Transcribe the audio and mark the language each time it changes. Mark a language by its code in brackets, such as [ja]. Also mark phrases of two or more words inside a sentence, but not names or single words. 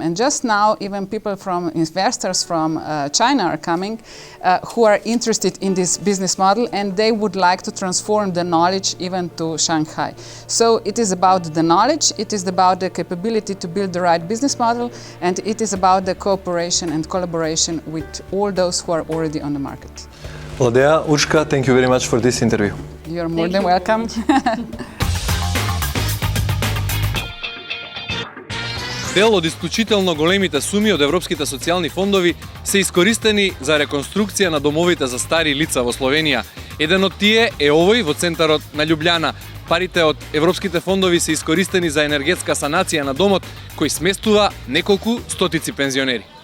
[en] And just now, even people from investors from China are coming who are interested in this business model, and they would like to transform the knowledge even to Shanghai. So it is about the knowledge, it is about the capability to build the right business model, and it is about the cooperation and collaboration with all those who are already on the market. Vladea, Urška, thank you very much for this interview. You're more than welcome. [mk] Дел од исклучително големите суми од европските социјални фондови се искористени за реконструкција на домовите за стари лица во Словенија. Еден од тие е овој во центарот на Љубљана. Парите од европските фондови се искористени за енергетска санација на домот, кој сместува неколку стотици пензионери.